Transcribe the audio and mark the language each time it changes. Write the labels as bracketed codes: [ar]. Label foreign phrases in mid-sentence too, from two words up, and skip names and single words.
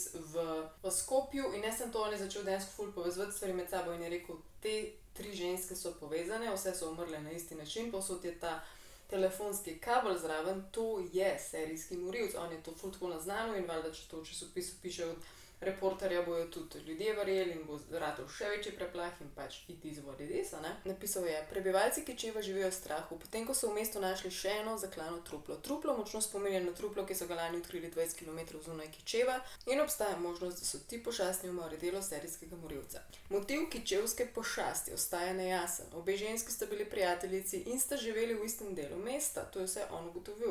[sl] v Skopju in ne samo to, on je začel dejansko ful povezovati stvari med sabo in je rekel: Te 3 ženske so povezane, vse so umrle na isti način, povsod je ta telefonski kabel zraven, to je serijski morilec, on je to ful tako naznanil in valjda, če to v časopisu piše od reporterja, bojo tudi ljudje verjeli in bo ratal še večji preplah in pač [en] it is what it is, [sl] ne? Napisal je: Prebivalci Kičeva živijo v strahu, potem ko so v mestu našli še eno zaklano truplo. Truplo močno spominja na truplo, ki so ga lani odkrili 20 km zunaj Kičeva in obstaja možnost, da so ti pošastni umori delo serijskega morilca. Motiv kičevske pošasti ostaja nejasen. Obe ženski sta bili prijateljici in sta živeli v istem delu mesta, to je vse on ugotovil.